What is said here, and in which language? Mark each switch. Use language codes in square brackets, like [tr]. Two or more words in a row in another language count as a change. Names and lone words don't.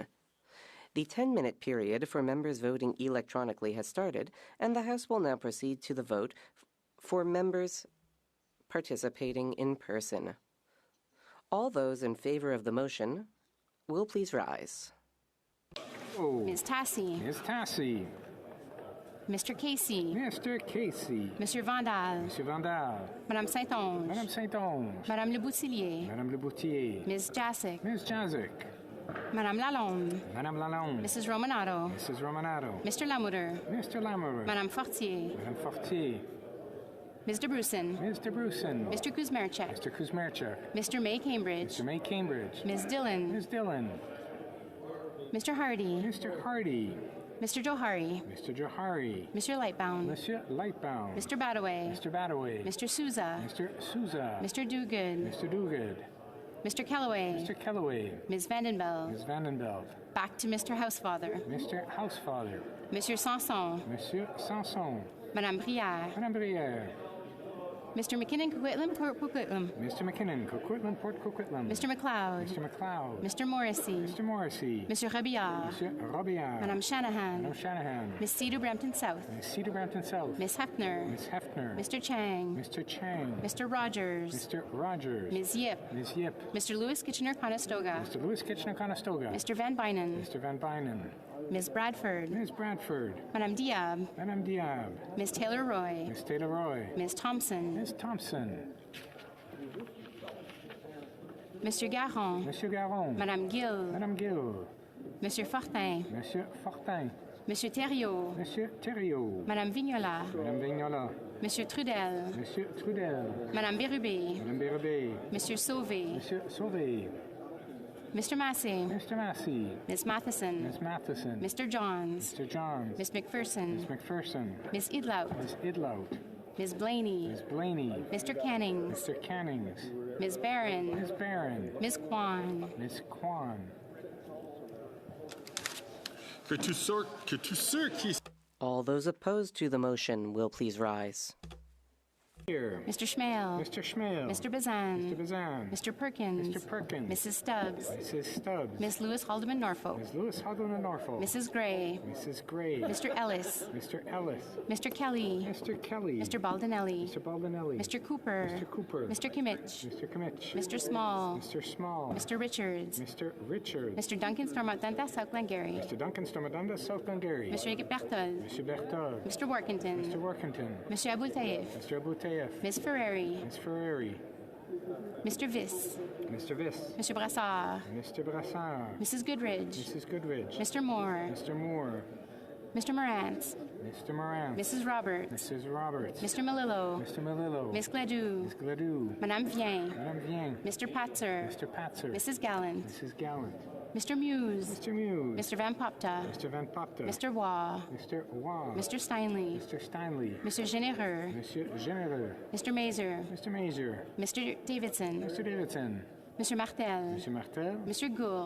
[en] The 10-minute period for members voting electronically has started, and the House will now proceed to the vote for members participating in person. All those in favor of the motion will please rise. Ms. Tassi. Ms. Tassi. Mr. Casey. Mr. Casey. Monsieur Vandal. Monsieur Vandal. Madame Saint-Onge. Madame Saint-Onge. Madame Le Boutillier. Madame Le Boutillier. Ms. Jasic. Ms. Jasic. Madame Lalonde. Madame Lalonde. Mrs. Romanato. Mrs. Romanato. Mr. Lamouter. Mr. Lamouter. Madame Fortier. Madame Fortier. Ms. de Brusen. Ms. de Brusen. Mr. Kuzmerchek. Mr. Kuzmerchek. Mr. May Cambridge. Mr. May Cambridge. Ms. Dillon. Ms. Dillon. Mr. Hardy. Mr. Hardy. Mr. Johari. Mr. Johari. Monsieur Lightbound. Monsieur Lightbound. Mr. Badaway. Mr. Badaway. Mr. Souza. Mr. Souza. Mr. Dogood. Mr. Dogood. Mr. Kellaway. Mr. Kellaway. Ms. Vandenbeld. Ms. Vandenbeld. Back to Mr. Housefather. Mr. Housefather. Monsieur Sanson. Monsieur Sanson. Madame Brière. Madame Brière. Mr. McKinnon, Coquitlam, Port Coquitlam. Mr. McKinnon, Coquitlam, Port Coquitlam. Mr. McLeod. Mr. McLeod. Mr. Morrissey. Mr. Morrissey. Mr. Rabillard. Monsieur Robillard. Madame Shanahan. Madame Shanahan. Miss Cedar Brampton South. Miss Cedar Brampton South. Miss Hefner. Miss Hefner. Mr. Chang. Mr. Chang. Mr. Rogers. Mr. Rogers. Ms. Yip. Ms. Yip. Mr. Lewis Kitchener-Conestoga. Mr. Lewis Kitchener-Conestoga. Mr. Van Bynen. Mr. Van Bynen. Ms. Bradford. Ms. Bradford. Madame Diab. Madame Diab. Ms. Taylor-Roy. Ms. Taylor-Roy. Ms. Thompson. Ms. Thompson. Monsieur Garon. Monsieur Garon. Madame Gill. Madame Gill. Monsieur Fortin. Monsieur Fortin. Monsieur Thériault. Monsieur Thériault. Madame Vignola. Madame Vignola. Monsieur Trudel. Monsieur Trudel. Madame Bérubé. Madame Bérubé. Monsieur Sauvé. Monsieur Sauvé. Mr. Massey. Mr. Massey. Ms. Matheson. Ms. Matheson. Mr. Johns. Mr. Johns. Ms. McPherson. Ms. McPherson. Ms. Idlout. Ms. Idlout. Ms. Blaney. Ms. Blaney. Mr. Cannings. Mr. Cannings. Ms. Barron. Ms. Barron. Ms. Kwan. Ms. Kwan. All those opposed to the motion will please rise. Here. Mr. Schmale. Mr. Schmale. Mr. Bazan. Mr. Bazan. Mr. Perkins. Mr. Perkins. Mrs. Stubbs. Mrs. Stubbs. Miss Lewis Haldeman Norfolk. Ms. Lewis Haldeman Norfolk. Mrs. Gray. Mrs. Gray. Mr. Ellis. Mr. Ellis. Mr. Kelly. Mr. Kelly. Mr. Baldinelli. Mr. Baldinelli. Mr. Cooper. Mr. Cooper. Mr. Kimmich. Mr. Kimmich. Mr. Small. Mr. Small. Mr. Richards. Mr. Richards. Mr. Duncan Stormadanta, South Glengarry. Mr. Duncan Stormadanda, South Glengarry. Mr. Berthold. Mr. Berthold. Mr. Workington. Mr. Workington. Mr. Aboutayev. Mr. Aboutayev. Ms. Ferreri. Ms. Ferreri. Mr. Viss. Mr. Viss. Mr. Brassard. Mr. Brassard. Mrs. Goodridge. Mrs. Goodridge. Mr. Moore. Mr. Moore. Mr. Morantz. Mr. Morantz. Mrs. Roberts. Mrs. Roberts. Mr. Melillo. Mr. Melillo. Miss Gladue. Miss Gladue. Madame Vien. Madame Vien. Mr. Patzer. Mr. Patzer. Mrs. Gallant. Mrs. Gallant. Mr. Muse. Mr. Muse. Mr. Van Popta. Mr. Van Popta. Mr. Waugh. Mr. Waugh. Mr. Steinley. Mr. Steinley. Mr. Genereux. Monsieur Genereux. Mr. Mazer. Mr. Mazer. Mr. Davidson. Mr. Davidson. Mr. Martel. Mr. Martel. Mr. Gould.